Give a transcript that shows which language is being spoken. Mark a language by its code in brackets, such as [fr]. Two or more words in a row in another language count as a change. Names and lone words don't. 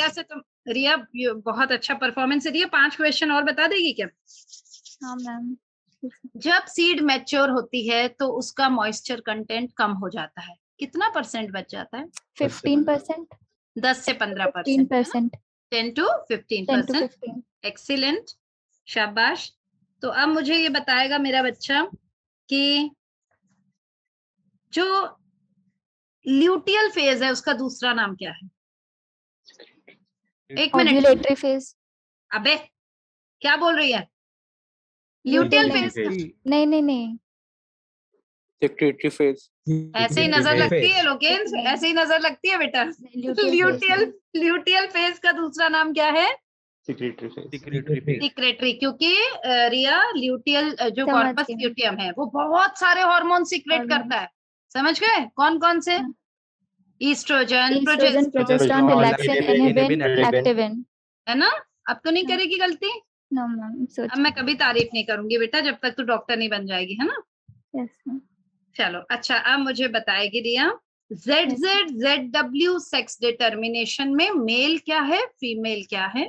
[hi] रिया से रिया बहुत अच्छा परफॉर्मेंस है। रिया 5 क्वेश्चन और बता देगी क्या? हाँ मैम। जब सीड मैच्योर होती है तो उसका [en] moisture content [hi] कम हो जाता है, कितना % बच जाता है? 15%, 10 से 15%, 15%, 10 to 10 to 15%। 15। एक्सीलेंट, शाबाश। तो अब मुझे ये बताएगा मेरा बच्चा कि जो ल्यूटियल फेज है उसका दूसरा नाम क्या है? 1 मिनट। [en] ovulatory phase. [hi] अबे क्या बोल रही है? ल्यूटियल नहीं, फेज नहीं नहीं नहीं। [en] secretory phase. [hi] ऐसे ही नजर [en] Secretory [hi] लगती है [en] phase. [hi] लोकेन, ऐसे ही नजर लगती है बेटा। ल्यूटियल [en] luteal phase [hi] का दूसरा नाम क्या है? [en] secretory phase. secretory phase [hi] सिक्रेटरी, क्योंकि रिया ल्यूटियल जो समझ कॉर्पस गई। ल्यूटियम है वो बहुत सारे [en] hormone secrete [hi] Hormones। करता है, समझ गए? कौन कौन से? हाँ। ईस्ट्रोजन, Estrogen, प्रोजेस्टेरोन, progesterone, Progesterone, relaxin, inhibin, inhibin, activin। activin। है ना? अब तो नहीं हाँ। करेगी गलती? [en] no ma'am, [hi] सोच। अब मैं कभी तारीफ नहीं करूंगी बेटा जब तक तू डॉक्टर नहीं बन जाएगी, है ना? [en] yes ma'am. [hi] चलो अच्छा, अब मुझे बताएगी रिया, ZZ ZW [en] sex determination [hi] में मेल क्या है, फीमेल क्या है?